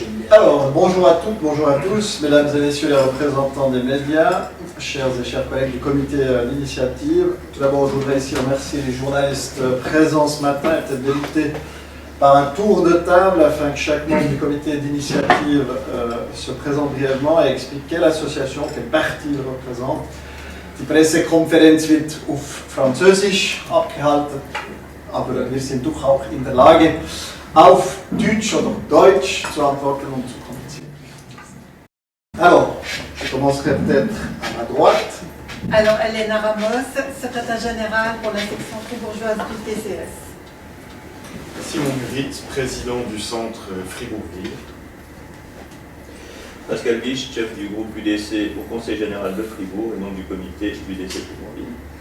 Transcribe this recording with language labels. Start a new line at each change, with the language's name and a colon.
French: Alors, bonjour à toutes, bonjour à tous, mesdames et messieurs les représentants des médias, chers et chers collègues du comité d'initiative. Tout d'abord, je voudrais ici remercier les journalistes présents ce matin et peut-être débuter par un tour de table afin que chaque membre du comité d'initiative se présente brièvement et explique quelle association, quel parti il représente.
German: Die Pressekonferenz wird auf Französisch abgehalten, aber wir sind doch auch in der Lage, auf Deutsch oder Deutsch zu antworten und zu kommunizieren.
French: Alors, je commencerai peut-être à ma droite. Alors, Elena Ramos, secrétaire générale pour la section fribourgeoise du TCS. Simon Murit, président du centre Fribourg-Ville. Pascal Biche, chef du groupe UDC au Conseil général de Fribourg et membre du comité UDC Fribourg-Ville.